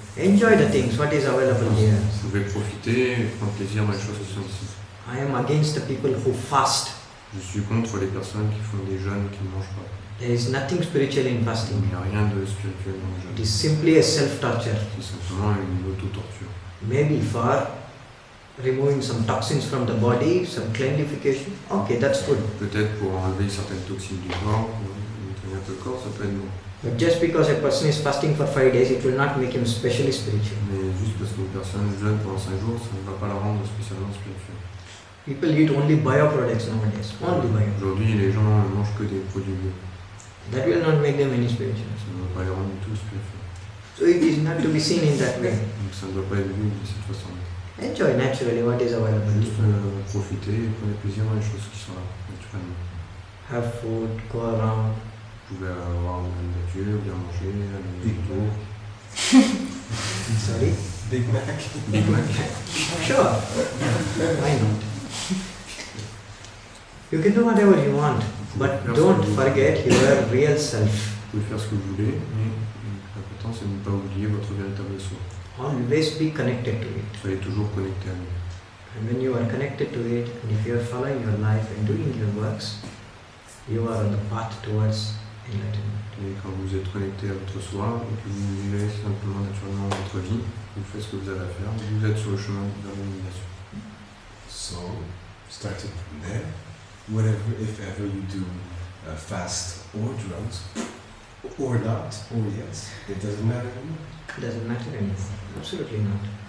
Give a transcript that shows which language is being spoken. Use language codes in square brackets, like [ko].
[en] Enjoy the things, what is available here. [fr] Vous pouvez profiter et prendre plaisir dans les choses qui sont ici. [en] I am against the people who fast. [fr] Je suis contre les personnes qui font des jeûnes qui ne mangent pas. [en] There is nothing spiritual in [fr] Il [en] fasting. [fr] n'y a rien de spirituel dans le [en] It [fr] jeûne. [en] is simply a self-torture. [fr] C'est simplement une auto-torture. [en] Maybe for removing some toxins from the body, some cleanlification. Okay, that's good. [fr] Peut-être pour enlever certaines toxines du corps, pour nettoyer un peu le corps, ça peut être bon. [en] But just because a person is fasting for 5 days, it will not make him specially spiritual. [fr] Mais juste parce qu'une personne jeûne pendant 5 jours, ça ne va pas la rendre spécialement spirituelle. [en] People eat only bioproducts nowadays. Only bio. [fr] Aujourd'hui, les gens ne mangent que des produits bio. [en] That will not make them any spiritual. [fr] Ça ne va pas les rendre du tout spirituels. [en] So it is not to be seen in that way. [fr] Donc ça ne doit pas être vu de cette façon-là. [en] Enjoy naturally what is available. [fr] Juste profiter et prenez plaisir dans les choses qui sont là, naturellement. [en] Have food, go around. [fr] Vous pouvez avoir une nature, bien manger, aller autour. [en] Sorry? Big Mac. Big Mac. Sure. Why not? You can do whatever you want, but don't forget your real self. [fr] Vous pouvez faire ce que vous voulez, mais l'important c'est de ne pas oublier votre véritable soi. [en] Always be connected to it. [fr] Soyez toujours connecté à lui. [en] And when you are connected to it, and if you are following your life and doing your works, you are on the path towards enlightenment. [fr] Et quand vous êtes connecté à votre soi et que vous vivez simplement naturellement votre vie, vous faites ce que vous avez à faire, vous êtes sur le chemin vers l'illumination. [en] So, starting from there, whatever, if ever you do fast or drugs, or not, or yes, it doesn't matter anymore. Doesn't matter anymore. Absolutely not.